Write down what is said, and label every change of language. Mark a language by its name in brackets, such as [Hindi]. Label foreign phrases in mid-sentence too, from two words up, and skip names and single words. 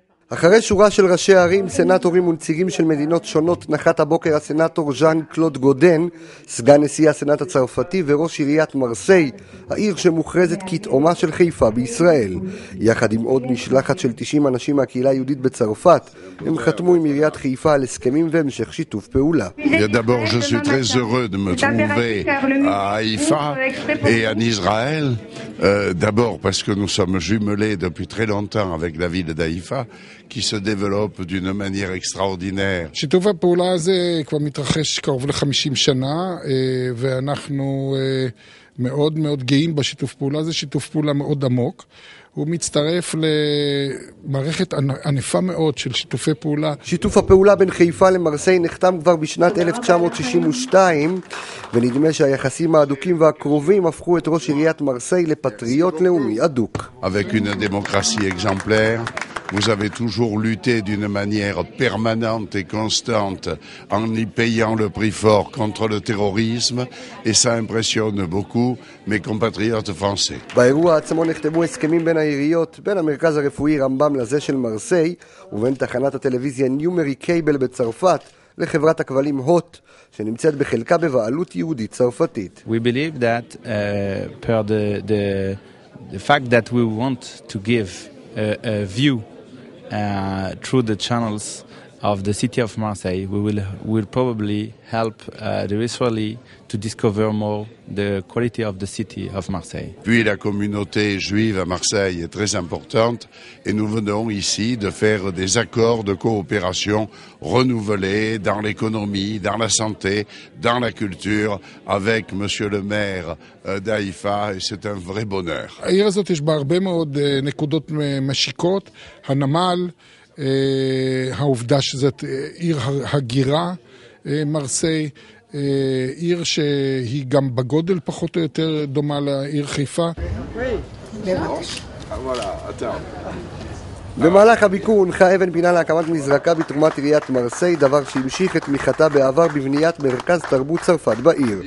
[Hebrew] אחרי שורה של ראשי ערים, סנטורים ונציגים של מדינות שונות, נחת הבוקר הסנטור ז'אן קלוד גודן, סגן נשיא הסנאט הצרפתי וראש עיריית מרסיי, העיר שמוכרזת כתאומה של חיפה בישראל. יחד עם עוד משלחת של 90 אנשים מהקהילה היהודית בצרפת, הם חתמו עם עיריית חיפה על הסכמים והמשך שיתוף פעולה. [French] D'abord, je suis très heureux de me trouver à Haïfa et en Israël. D'abord parce que nous sommes jumelés depuis très longtemps avec la ville d'Haïfa, qui se développe d'une manière extraordinaire. [Hebrew] שיתוף הפעולה הזה כבר מתרחש קרוב ל-50 שנה, ואנחנו מאוד מאוד גאים בשיתוף פעולה הזה, שיתוף פעולה מאוד עמוק. הוא מצטרף למערכת ענפה מאוד של שיתופי פעולה. שיתוף הפעולה בין חיפה למרסיי נחתם כבר בשנת 1962, ונדמה שהיחסים האדוקים והקרובים הפכו את ראש עיריית מרסיי לפטריוט לאומי אדוק. [French] Avec une démocratie exemplaire, vous avez toujours lutté d'une manière permanente et constante en y payant le prix fort contre le terrorisme, et ça impressionne beaucoup mes compatriotes français. [Hebrew] באירוע עצמו נחתמו הסכמים בין העיריות, בין המרכז הרפואי רמב"ם לזה של מרסיי, ובין תחנת הטלוויזיה ניומרי קייבל בצרפת לחברת הכבלים הוט, שנמצאת בחלקה בבעלות יהודית צרפתית. [English] We believe that per the fact that we want to give a view through the channels of the city of Marseille, we will probably help the Israeli to discover more the quality of the city of Marseille. [French] Puis la communauté juive à Marseille est très importante, et nous venons ici de faire des accords de coopération renouvelés dans l'économie, dans la santé, dans la culture, avec monsieur le maire d'Haïfa, et c'est un vrai bonheur. [Hebrew] העיר הזאת יש בה הרבה מאוד נקודות משיקות, הנמל, העובדה שזאת עיר הגירה, מרסיי, עיר שהיא גם בגודל פחות או יותר דומה לעיר חיפה. במהלך הביקור הונחה אבן פינה להקמת מזרקה בתרומת עיריית מרסיי, דבר שהמשיך את תמיכתה בעבר בבניית מרכז תרבות צרפת בעיר.